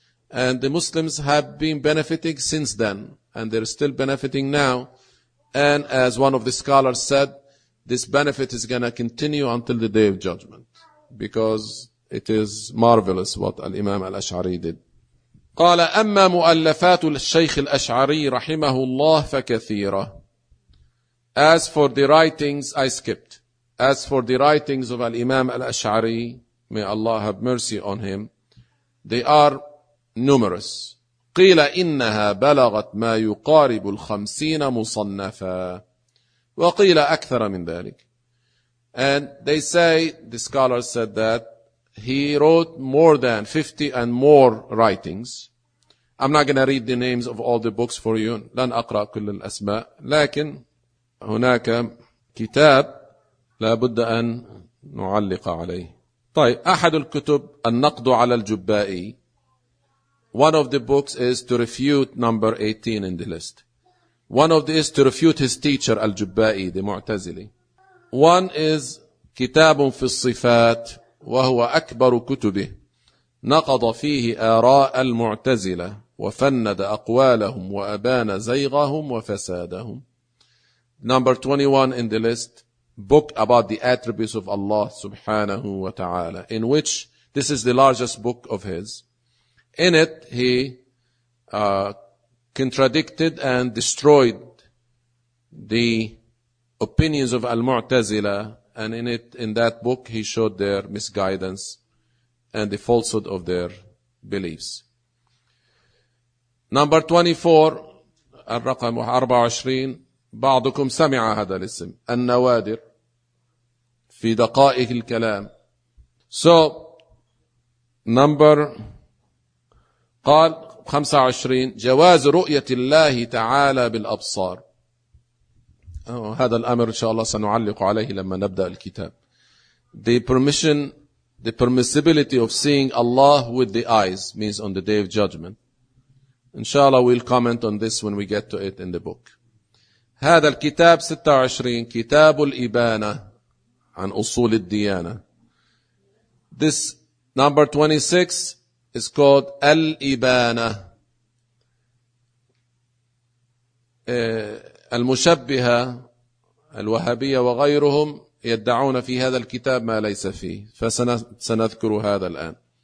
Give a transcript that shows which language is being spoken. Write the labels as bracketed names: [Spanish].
[English] And the Muslims have been benefiting since then, and they're still benefiting now. And as one of the scholars said, this benefit is going to continue until the Day of Judgment, because it is marvelous what Al-Imam Al-Ash'ari did. [Arabic] قال أما مؤلفات الشيخ الأشعري رحمه الله فكثيرة. [English] As for the writings, I skipped. As for the writings of الإمام الأشعري, may Allah have mercy on him, they are numerous. [Arabic] قيل إنها بلغت ما يقارب 50 مصنفا, وقيل أكثر من ذلك. [English] And they say, the scholars said that he wrote more than 50 and more writings. I'm not going to read the names of all the books for you. [Arabic] لن أقرأ كل الأسماء. لكن هناك كتاب لا بد أن نعلق عليه. طيب، أحد الكتب النقد على الجبائي. [English] One of the books is to refute number 18 in the list. One of these is to refute his teacher الجبائي the معتزلي. One is [Arabic] كتاب في الصفات وهو أكبر كتبه. نقض فيه آراء المعتزلة وفند أقوالهم وأبان زيغهم وفسادهم. [English] Number 21 in the list, book about the attributes of Allah subhanahu wa ta'ala, in which this is the largest book of his. In it, he contradicted and destroyed the opinions of Al-Mu'tazila, and in it, in that book, he showed their misguidance and the falsehood of their beliefs. Number 24, [Arabic] الرقم 24, بعضكم سمع هذا الاسم النوادر في دقائق الكلام. [English] So number [Arabic] قال 25 جواز رؤية الله تعالى بالأبصار. هذا الأمر إن شاء الله سنعلق عليه لما نبدأ الكتاب. [English] The permission, the permissibility of seeing Allah with the eyes means on the day of judgment. [Arabic] إن شاء الله [English] we'll comment on this when we get to it in the book. [Arabic] هذا الكتاب 26 كتاب الإبانة عن أصول الديانة. [English] This number 26 is called [Arabic] الإبانة المشبهة الوهابية وغيرهم يدعون في هذا الكتاب ما ليس فيه، فسنذكر هذا الآن.